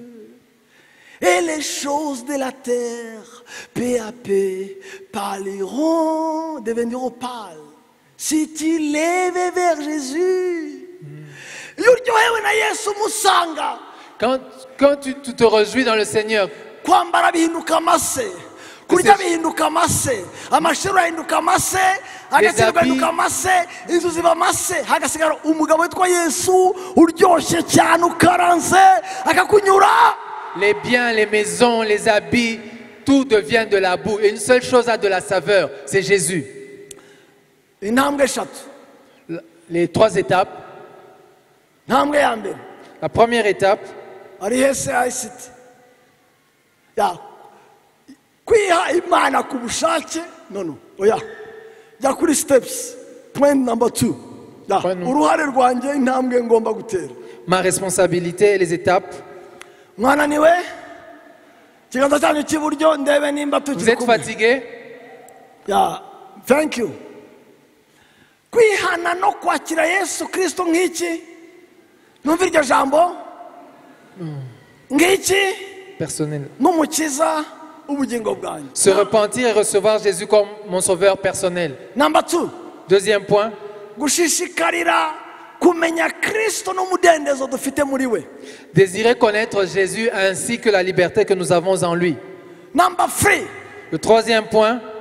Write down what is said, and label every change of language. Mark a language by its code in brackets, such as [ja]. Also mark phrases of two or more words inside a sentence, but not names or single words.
[fr] Et les choses de la terre, peu à peu, parleront, deveniront pâles. Si tu lèves vers Jésus. Quand tu te réjouis dans le Seigneur, [rw] kurya bihinduka amase, amashuri ahinduka amase, agaciro gahinduka amase, inzu ziba amase, hagasigara umugabo witwa Yesu uryoshye cyane ukaranze akakunyura. [fr] Les biens, les maisons, les habits, tout devient de la boue. Et une seule chose a de la saveur, c'est Jésus. Les 3 étapes. La première étape. [rw] Kwiha Imana ku bushake oya jya kuri steps. [en] Point number 2. [rw] Uruhare rwanjye intambwe ngomba gutera. [fr] Ma responsabilité et les étapes. [rw] Mwananiwe kiganza cyanyu cy'iburyo ndebe nimba tukiri. [fr] Vous êtes fatigué? [en] Yeah, thank you. [rw] Kwihana no kwakira Yesu Kristo nk'iki? Numva iryo jambo? Ng'iki? [fr] Personnel. [rw] N'umukiza. [fr] Se repentir et recevoir Jésus comme mon sauveur personnel. [en] Number 2. [fr] Deuxième point. Désirer connaître Jésus ainsi que la liberté que nous avons en lui. Number 3. Le troisième point.